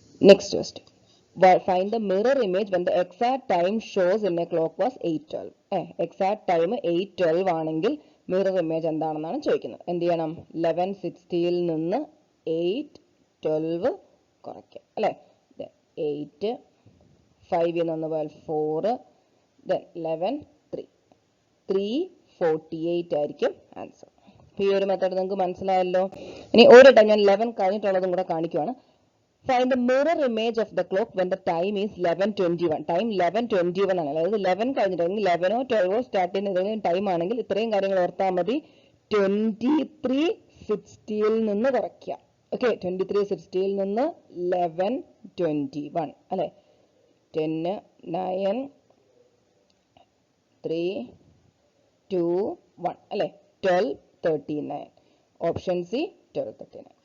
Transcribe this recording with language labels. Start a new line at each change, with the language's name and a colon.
English: Next question, find the mirror image when the exact time shows in a clock was 8:12.
Malayalam: Exact time 8:12 ആണെങ്കിൽ mirror image എന്താണെന്നാണ് ചോദിക്കുന്നത്. എന്ത് ചെയ്യണം? 11:60 നിന്ന് 8:12 കുറയ്ക്കുക അല്ലേ. 8, 5 നിന്ന് 4, then 11, 3, 3:48 ആയിരിക്കും ആൻസർ. ഈ ഒരു മെത്തേഡ് നിങ്ങൾക്ക് മനസ്സിലായല്ലോ. ഇനി ഒരു ടൈം ഞാൻ 11 കഴിഞ്ഞിട്ടുള്ളതും കൂടെ കാണിക്കുവാണ്.
English: Find the mirror image of the clock when the time is 11:21.
Malayalam: Time 11:21 ആണ്. അതായത് 11 കഴിഞ്ഞിട്ടുണ്ടെങ്കിൽ 11 or 12 സ്റ്റാർട്ട് ചെയ്യുന്ന ടൈം ആണെങ്കിൽ ഇത്രയും കാര്യങ്ങൾ ഓർത്താൽ മതി. 23:60 നിന്ന് കുറയ്ക്കുക. ഓക്കെ, 23:60 നിന്ന് 11:21 അല്ലെ. 10, 9, 3, 2, 1 അല്ലെ. 12:39. Option C 12:39.